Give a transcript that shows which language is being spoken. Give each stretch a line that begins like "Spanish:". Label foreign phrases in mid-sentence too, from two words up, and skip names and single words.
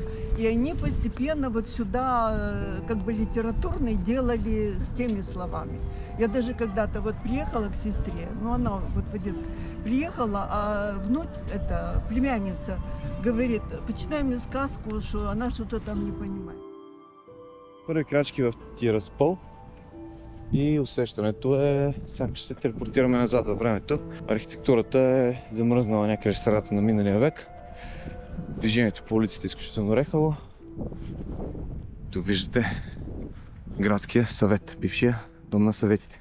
Russian: И они постепенно вот сюда как бы литературные делали с теми словами. Я даже когда-то вот приехала к сестре, ну она вот в Одесске, приехала, а племянница, говорит, почитай мне сказку, что она что-то там не понимает.
Bulgarian: Първи крачки в тия разпъл и усещането е... Сега ще се телепортираме назад във времето. Архитектурата е замръзнала някъде в средата на миналия век. Движението по улиците е изключително рехаво. Тук виждате градския съвет, бившия дом на съветите.